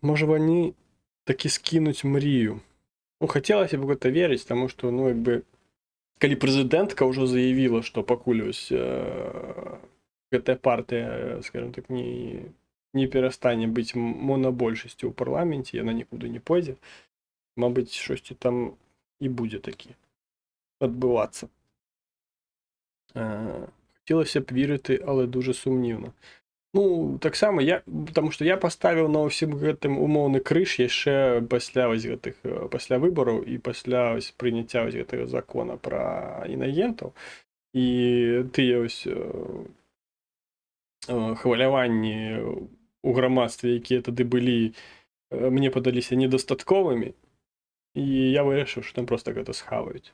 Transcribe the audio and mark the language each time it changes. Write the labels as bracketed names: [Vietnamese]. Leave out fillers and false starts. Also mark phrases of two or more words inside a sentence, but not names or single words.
[Belarusian] Можа вони такі скінуць мрію. Ну, хацелася б гэта верыць, таму што ну як бы калі прэзідэнтка ўжо заявіла, што пакуль вось гэтая партыя, скажем так, не перастане быць монабольшасцю ў парламенце, яна нікуды не пойдзе, мабыць, штосьці там і будзе такі адбывацца. Хацелася б [Ukrainian] вірити, але дуже сумнівно. Ну, [Belarusian] таксама потому што я паставіў на ўсім гэтым умоўны крыж яшчэ пасля вось гэтых пасля выбараў і пасля вось прыняцця вось гэтага закона пра інагентаў і тыя вось хваляванні у грамадстве, якія тады былі, мне падаліся недастатковымі, і я вырашыў, што там проста гэта схаваюць.